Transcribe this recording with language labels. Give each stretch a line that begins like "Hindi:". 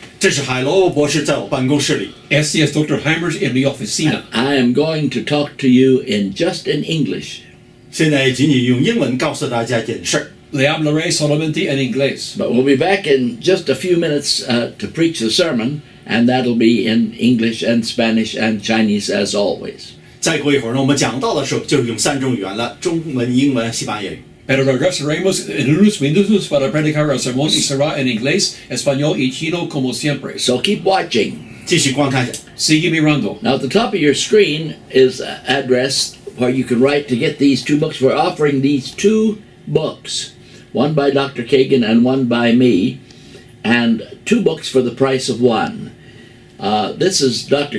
Chinese: 这是海罗博士在我办公室里。
Spanish: Este es Dr. Hymers en mi oficina.
English: I am going to talk to you just in English.
Chinese: 现在仅仅用英文告诉大家一件事儿。
Spanish: Le hablaré solamente en inglés.
English: But we'll be back in just a few minutes to preach the sermon, and that'll be in English and Spanish and Chinese as always.
Chinese: 再过一会儿呢，我们讲到的时候就是用3种语言了：中文、英文、西班牙语。
Spanish: Pero regresaremos en unos minutos para predicar el sermón y será en inglés, español y chino como siempre.
English: So keep watching.
Chinese: 继续观看。
Spanish: Sigue mirando.
English: Now at the top of your screen is an address where you can write to get these two books. We're offering these two books, one by Dr. Cagan and one by me, and 2 books for the price of one. This is Dr.